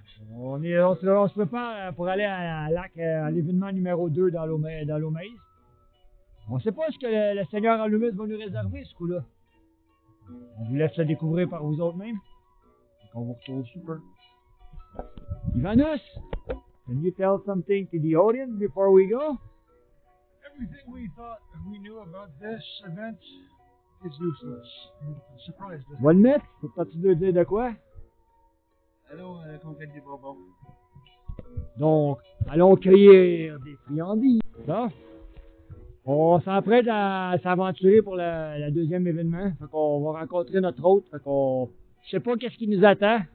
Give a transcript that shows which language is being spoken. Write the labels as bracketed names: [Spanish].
[French] Bon, on se prépare pour aller à l'événement numéro 2 dans l'Omaze. On sait pas ce que le Seigneur Alumus va nous réserver ce coup-là. On vous laisse le découvrir par vous autres même. On vous retrouve super. Ivanus! [English] Can you tell something to the audience before we go? Everything we thought we knew about this event is useless. It surprised us. [French] Va le mettre? Faut pas tu veux dire de quoi? Allons conquête des bonbons. Donc, allons cueillir des friandises. Bon. On s'apprête à s'aventurer pour le deuxième événement. Fait qu'on va rencontrer notre hôte. Fait qu'on... Je sais pas qu'est-ce qui nous attend.